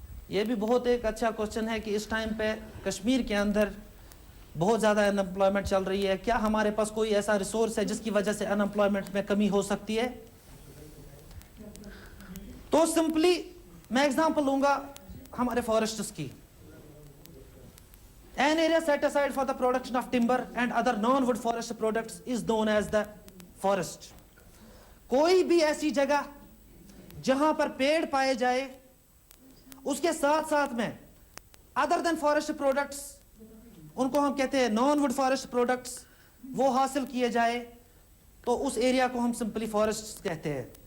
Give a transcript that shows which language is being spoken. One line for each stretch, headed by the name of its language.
Hindi: ये भी बहुत एक अच्छा क्वेश्चन है कि इस टाइम पे कश्मीर के अंदर बहुत ज़्यादा अनएम्प्लॉयमेंट चल रही है। क्या हमारे पास कोई ऐसा रिसोर्स है जिसकी वजह से अनएम्प्लॉयमेंट में कमी हो सकती है? तो सिंपली मैं एग्जांपल लूंगा हमारे फॉरेस्ट्स की।
English: An area set aside for the production of timber and other non-wood forest products is known as the forest.
Hindi: कोई भी ऐसी जगह जहां पर पेड़ पाए जाए, उसके साथ साथ में अदर देन फॉरेस्ट प्रोडक्ट्स, उनको हम कहते हैं नॉन वुड फॉरेस्ट प्रोडक्ट्स, वो हासिल किए जाए तो उस एरिया को हम सिंपली फॉरेस्ट कहते हैं।